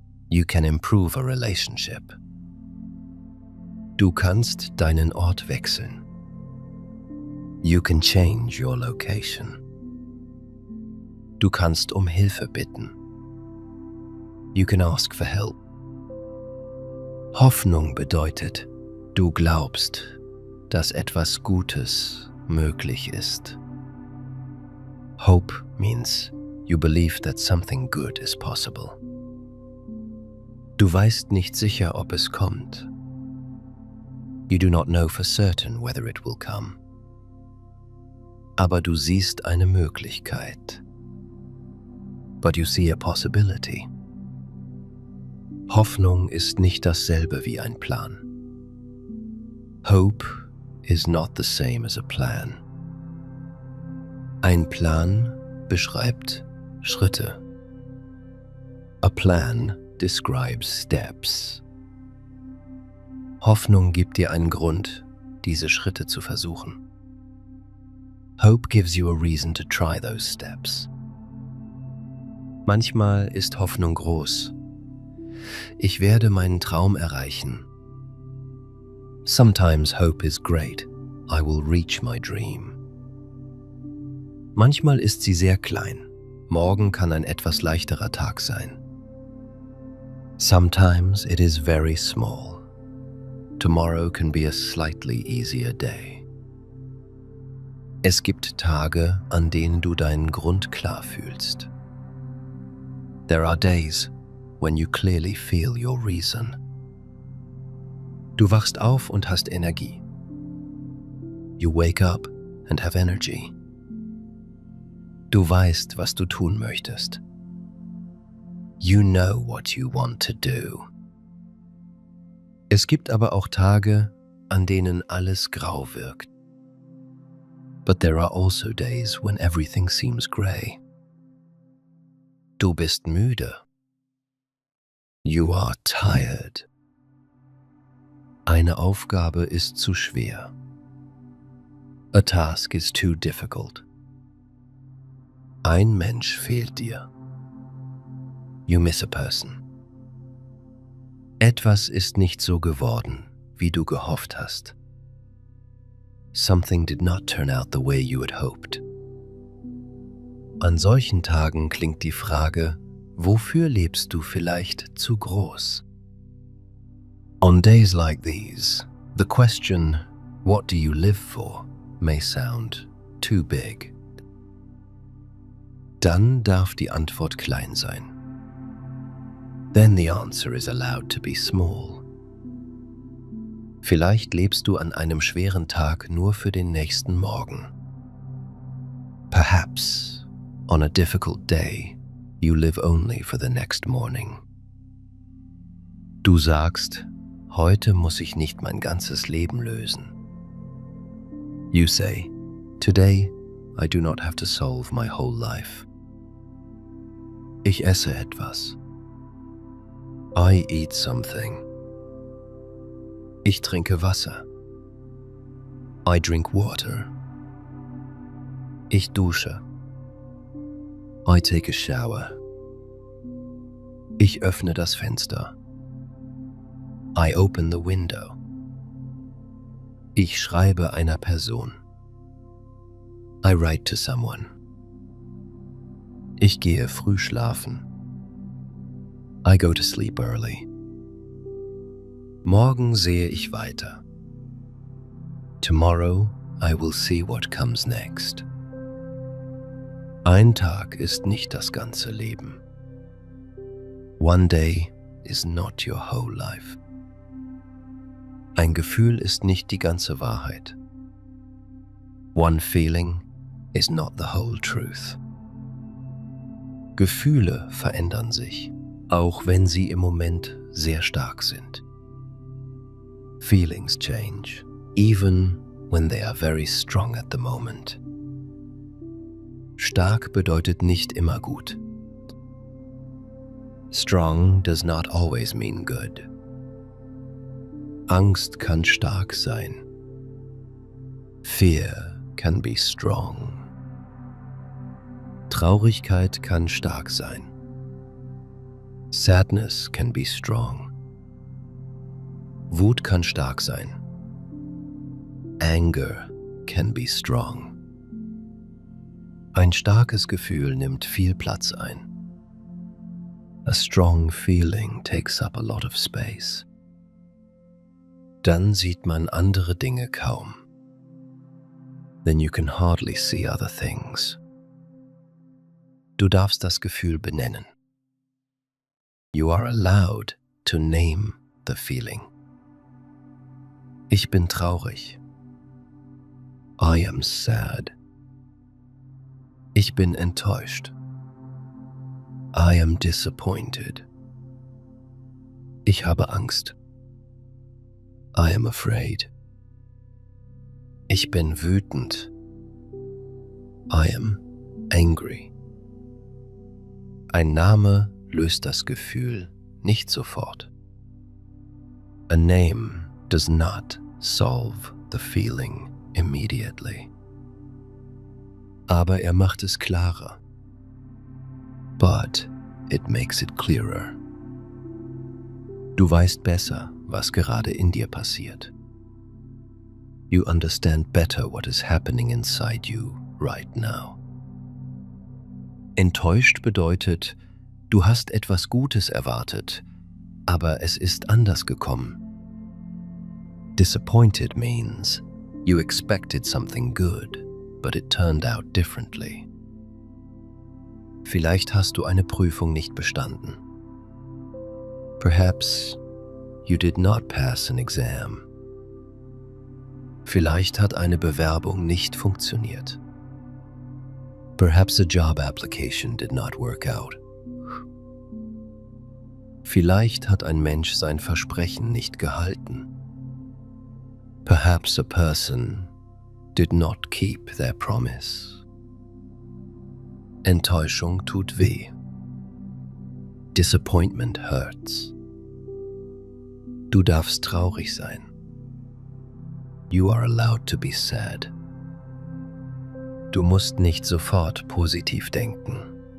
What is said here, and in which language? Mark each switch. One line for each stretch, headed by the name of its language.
English: You can improve a relationship.
German: Du kannst deinen Ort wechseln.
English: You can change your location.
German: Du kannst um Hilfe bitten.
English: You can ask for help.
German: Hoffnung bedeutet, du glaubst, dass etwas Gutes möglich ist.
English: Hope means you believe that something good is possible.
German: Du weißt nicht sicher, ob es kommt.
English: You do not know for certain whether it will come.
German: Aber du siehst eine Möglichkeit.
English: But you see a possibility.
German: Hoffnung ist nicht dasselbe wie ein Plan.
English: Hope is not the same as a plan.
German: Ein Plan beschreibt Schritte.
English: A plan describes steps.
German: Hoffnung gibt dir einen Grund, diese Schritte zu versuchen.
English: Hope gives you a reason to try those steps.
German: Manchmal ist Hoffnung groß. Ich werde meinen Traum erreichen.
English: Sometimes hope is great. I will reach my dream.
German: Manchmal ist sie sehr klein. Morgen kann ein etwas leichterer Tag sein.
English: Sometimes it is very small. Tomorrow can be a slightly easier day.
German: Es gibt Tage, an denen du deinen Grund klar fühlst.
English: There are days when you clearly feel your reason.
German: Du wachst auf und hast Energie.
English: You wake up and have energy.
German: Du weißt, was du tun möchtest.
English: You know what you want to do.
German: Es gibt aber auch Tage, an denen alles grau wirkt.
English: But there are also days when everything seems grey.
German: Du bist müde.
English: You are tired.
German: Eine Aufgabe ist zu schwer.
English: A task is too difficult.
German: Ein Mensch fehlt dir.
English: You miss a person.
German: Etwas ist nicht so geworden, wie du gehofft hast.
English: Something did not turn out the way you had hoped.
German: An solchen Tagen klingt die Frage, wofür lebst du vielleicht zu groß?
English: On days like these, the question, what do you live for, may sound too big.
German: Dann darf die Antwort klein sein.
English: Then the answer is allowed to be small.
German: Vielleicht lebst du an einem schweren Tag nur für den nächsten Morgen.
English: Perhaps, on a difficult day, you live only for the next morning.
German: Du sagst, heute muss ich nicht mein ganzes Leben lösen.
English: You say, today I do not have to solve my whole life.
German: Ich esse etwas.
English: I eat something.
German: Ich trinke Wasser.
English: I drink water.
German: Ich dusche.
English: I take a shower.
German: Ich öffne das Fenster.
English: I open the window.
German: Ich schreibe einer Person.
English: I write to someone.
German: Ich gehe früh schlafen.
English: I go to sleep early.
German: Morgen sehe ich weiter.
English: Tomorrow I will see what comes next.
German: Ein Tag ist nicht das ganze Leben.
English: One day is not your whole life.
German: Ein Gefühl ist nicht die ganze Wahrheit.
English: One feeling is not the whole truth.
German: Gefühle verändern sich, auch wenn sie im Moment sehr stark sind.
English: Feelings change, even when they are very strong at the moment.
German: Stark bedeutet nicht immer gut.
English: Strong does not always mean good.
German: Angst kann stark sein.
English: Fear can be strong.
German: Traurigkeit kann stark sein.
English: Sadness can be strong.
German: Wut kann stark sein.
English: Anger can be strong.
German: Ein starkes Gefühl nimmt viel Platz ein.
English: A strong feeling takes up a lot of space.
German: Dann sieht man andere Dinge kaum.
English: Then you can hardly see other things.
German: Du darfst das Gefühl benennen.
English: You are allowed to name the feeling.
German: Ich bin traurig.
English: I am sad.
German: Ich bin enttäuscht.
English: I am disappointed.
German: Ich habe Angst.
English: I am afraid.
German: Ich bin wütend.
English: I am angry.
German: Ein Name löst das Gefühl nicht sofort.
English: A name does not solve the feeling immediately.
German: Aber er macht es klarer.
English: But it makes it clearer.
German: Du weißt besser, was gerade in dir passiert.
English: You understand better what is happening inside you right now.
German: Enttäuscht bedeutet, du hast etwas Gutes erwartet, aber es ist anders gekommen.
English: Disappointed means you expected something good, but it turned out differently.
German: Vielleicht hast du eine Prüfung nicht bestanden.
English: Perhaps you did not pass an exam.
German: Vielleicht hat eine Bewerbung nicht funktioniert.
English: Perhaps a job application did not work out.
German: Vielleicht hat ein Mensch sein Versprechen nicht gehalten.
English: Perhaps a person did not keep their promise.
German: Enttäuschung tut weh.
English: Disappointment hurts.
German: Du darfst traurig sein.
English: You are allowed to be sad.
German: Du musst nicht sofort positiv denken.